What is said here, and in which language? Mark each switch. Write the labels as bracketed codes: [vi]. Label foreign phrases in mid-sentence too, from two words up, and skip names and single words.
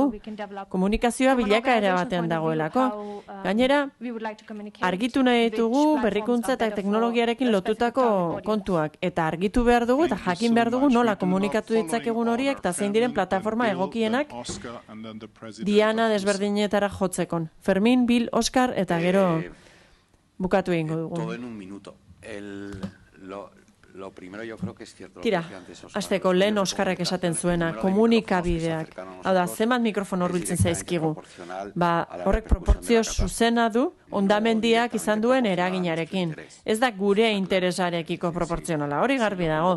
[eu] Komunikazioa bilakaera batean dagoelako. Gainera, argitu nahi ditugu berrikuntza eta teknologiarekin lotutako kontuak. Eta argitu behar dugu eta jakin behar dugu nola komunikatu ditzakegun horiek eta zein diren plataforma egokienak diana desberdinetara jotzekon. Fermin, Bill, Oscar eta gero bukatu egingo dugu. [es] Todo en un minuto. [eu] Tira, hasteko lehen Oskarrak esaten zuena, komunikabideak. Hau da, zenbat mikrofono hurbiltzen zaizkigu. Horrek proportzio zuzena du, hondamendiak izan duen eraginarekin. Ez da gure interesarekiko proportzionala, hori garbi dago.